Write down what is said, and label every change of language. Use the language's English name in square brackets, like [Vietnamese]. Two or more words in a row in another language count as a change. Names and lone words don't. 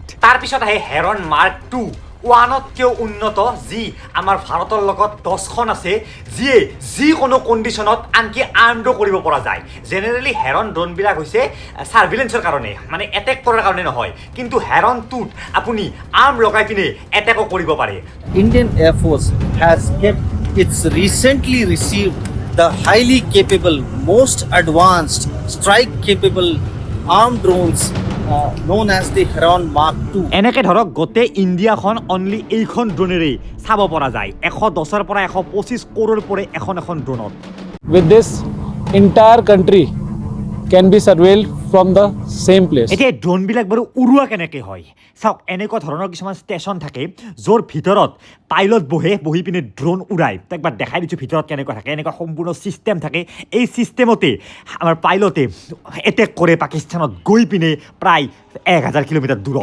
[Assamese] তাৰপিছত আহে হেৰন মাৰ্ক 2, 1তকৈও উন্নত, যি আমাৰ ভাৰতৰ লগত 10খন আছে, যিয়ে যিকোনো কণ্ডিশ্যনত আনকি আৰ্মডো কৰিব পৰা যায়। জেনেৰেলি হেৰন ড্ৰোনবিলাক হৈছে ছাৰ্ভিলেঞ্চৰ কাৰণে, মানে এটেক কৰাৰ কাৰণে নহয়, কিন্তু হেৰন 2ত আপুনি আৰ্ম লগাই পিনে এটেকো কৰিব পাৰে। [English] Indian Air Force has kept its recently received the highly capable, most advanced, strike-capable armed drones known as the Heron Mark 2. [Assamese] এনেকৈ ধৰক গোটেই ইণ্ডিয়াখন অনলি এইখন ড্ৰোনেৰেই চাব পৰা যায়। 110ৰ পৰা 125 কৰোৰ পৰে এখন ড্ৰোনত। [English] With this, entire country can be surveilled from the same place. [Assamese] এতিয়া ড্ৰোনবিলাক বাৰু উৰুৱা কেনেকৈ হয় চাওক। এনেকুৱা ধৰণৰ কিছুমান ষ্টেচন থাকে য'ৰ ভিতৰত পাইলট বহি পিনে ড্ৰোন উৰাই। একবাৰ দেখাই দিছোঁ ভিতৰত কেনেকুৱা থাকে। এনেকুৱা সম্পূৰ্ণ ছিষ্টেম থাকে। এই ছিষ্টেমতে আমাৰ পাইলটে এটেক কৰে পাকিস্তানত গৈ পিনে প্ৰায় 1000 কিলোমিটাৰ দূৰত।